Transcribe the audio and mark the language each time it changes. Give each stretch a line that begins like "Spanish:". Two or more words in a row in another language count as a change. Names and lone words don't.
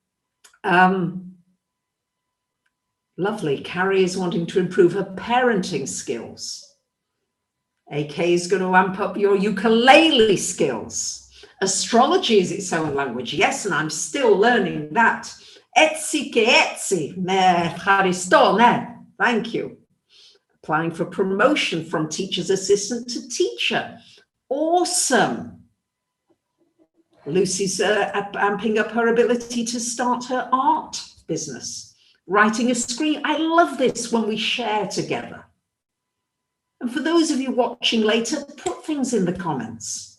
English: Lovely. Carrie is wanting to improve her parenting skills. AK is going to amp up your ukulele skills. Astrology is its own language. Yes, and I'm still learning that.
Greek: Etsi ke etsi. Me charisto, ne.
English: Thank you. Applying for promotion from teacher's assistant to teacher. Awesome. Lucy's amping up her ability to start her art business. writing a screen. I love this when we share together. And for those of you watching later, put things in the comments.